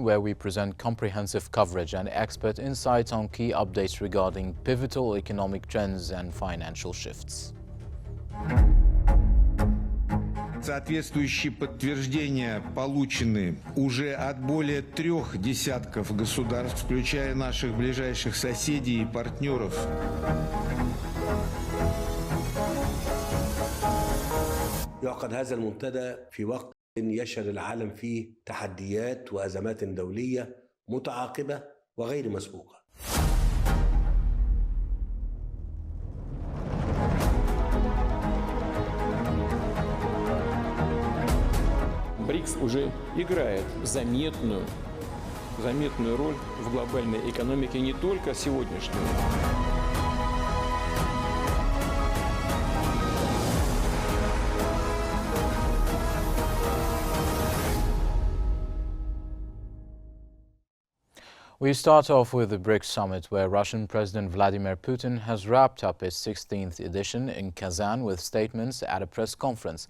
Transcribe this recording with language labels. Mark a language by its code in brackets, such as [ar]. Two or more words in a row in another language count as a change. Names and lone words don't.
[en] where we present comprehensive coverage and expert insights on key updates regarding pivotal economic trends and financial shifts. [ru] Соответствующие подтверждения получены уже от более 3 десятков государств, включая наших ближайших соседей и партнеров. [ar] يعقد هذا المنتدى في وقت يشهد العالم فيه تحديات وأزمات دولية متعاقبة وغير مسبوقة. [ru] БРИКС уже играет заметную роль в глобальной экономике не только сегодняшней. [en] We start off with the BRICS summit, where Russian President Vladimir Putin has wrapped up its 16th edition in Kazan with statements at a press conference.